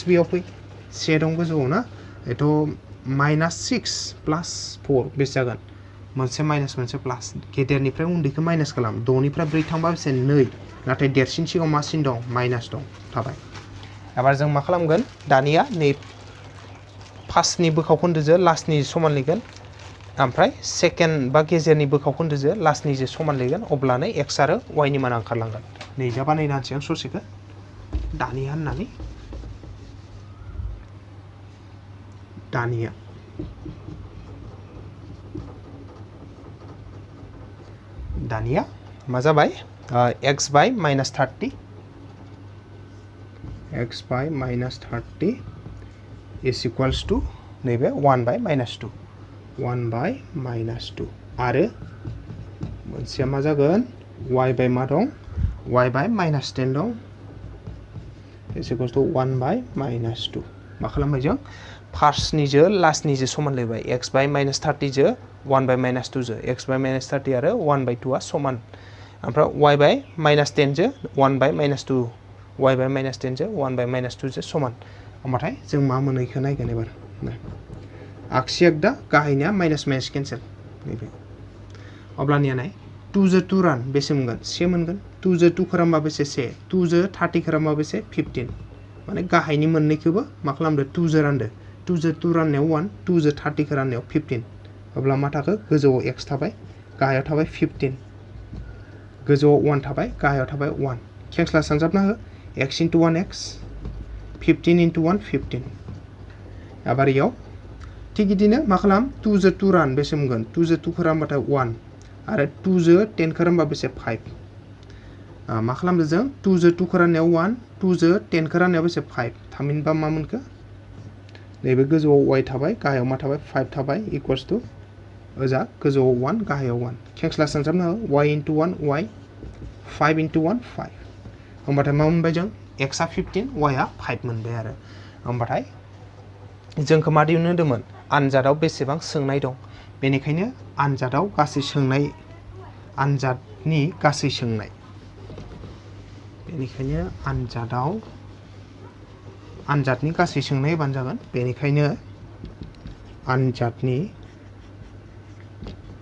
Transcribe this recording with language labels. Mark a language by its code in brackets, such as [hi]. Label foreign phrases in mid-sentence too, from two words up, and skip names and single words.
[brx] बेयाव फै से दं गोजौआव ना एथ' माइनास 6 प्लास 4 बेसे जागोन मोनसे माइनास मोनसे प्लास गेदेरनिफ्राय उन्दैखौ माइनास खालाम 2 निफ्राय 4 थांबा बेसे 2 नाथाय देरसिन सिगाङाव मा सिन दं माइनास दं थाबाय एबार जों मा खालामगोन दानिया नै फार्स्टनि बोखावखोन्दोजों लास्टनि समान लिरगोन ओमफ्राय सेकेन्ड बा गेजेरनि बोखावखोन्दोजों लास्टनिजों समान लिरगोन अब्लानो x आरो y नि मान ओंखारलांगोन नै दा बानायना होनसै आं ससेखौ दानिया होननानै दानिया मा जाबाय [en] x by minus 30 x by minus 30 is equals to नैबे 1 by minus 2 1 by minus 2 [brx] आरो मोनसेया मा जागोन [en] y by [brx] मा दं [en] y by minus 10 [brx] दं [en] is equals to 1 by minus 2 [brx] मा खालामबाय जों फार्स्टनिजों लास्टनिजों समान लिरबाय [en] x by minus 30 [brx] जो [en] 1 by minus 2 [brx] जो [en] x by minus 30 [brx] आरो [en] 1 by 2 [brx] आ समान ओमफ्राय [en] y by minus 10 [brx] जो [en] 1 by minus 2 y by minus 10 [brx] जो [en] 1 by minus 2 [brx] जो समान होमबाथाय जों मा मोनो इखौ नायगोन एबार आगसि एकदा गाहायनिया माइनास माइनास केन्सेल नैबे अब्लानिया नाय 2 जो 2 रान बेसे मोनगोन से मोनगोन 2 जो 2 खालामबा बेसे से 2 जो 30 खालामबा बेसे 15 माने गाहायनि मोननैखौबो मा खालामदो 2 जो रानदो 2 जो 2 राननायाव 1 2 जो 30 खौ राननायाव 15 अब्ला मा थाखो गोजौआव x थाबाय गाहायाव थाबाय 15 गोजौआव 1 थाबाय गाहायाव थाबाय 1 खेंस्ला सानजाबना हो [en] x into 1x 15 into 1 15 [brx] आबार इयाव थिग बिदिनो मा खालाम 2 जो 2 रान बेसे मोनगोन 2 जो 2 खौ रानबाथाय 1 आरो 2 जो 10 खौ रानबा बेसे 5 मा खालामदो जों 2 जो 2 खौ राननायाव 1 2 जो 10 खौ राननायाव बेसे 5 थामहिनबा मा मोनखो नैबे गोजौआव y थाबाय गाहायाव मा थाबाय 5 थाबाय [en] equals to [brx] ओजा गोजौआव 1 गाहायाव 1 खेंस्ला सानजाबना हो [en] y into 1 y 5 [brx] into 1 5 होमबाथाय मा मोनबाय जों x आ 15 y आ 5 मोनबाय आरो होमबाथाय जोंखौ मा दिहुननो होदोंमोन आनजादाव बेसेबां सोंनाय दं बेनिखायनो आनजादाव गासै सोंनाय आनजादनि गासै सोंनाय बेनिखायनो आनजादनि गासै सोंनाय बान जागोन बेनिखायनो आनजादनि